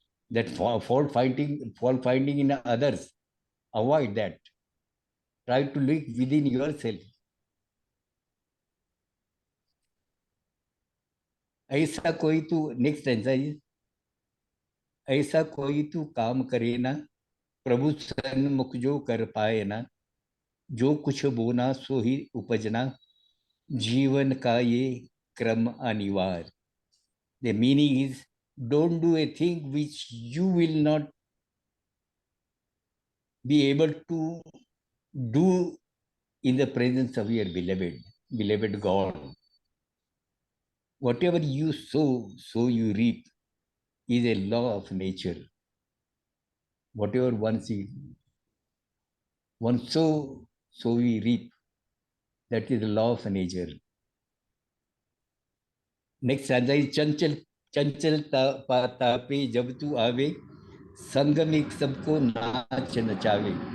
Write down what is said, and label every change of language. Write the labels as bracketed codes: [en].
[en] That fault finding in others. Avoid that. Try to look within yourself. [hi] ऐसा कोई तू [en] next exercise [hi] ऐसा कोई तू काम करे ना प्रभु सन्मुख जो कर पाए ना जो कुछ बोना सो ही उपजना जीवन का ये क्रम अनिवार्य. [en] The meaning is don't do a thing which you will not be able to do in the presence of your beloved God. Whatever you sow, so you reap is a law of nature. Whatever one sees, one sow, so we reap. That is the law of nature. Next stanza is [hi] चंचल तापे जब तू आवे संग में सबको नाच नचावे.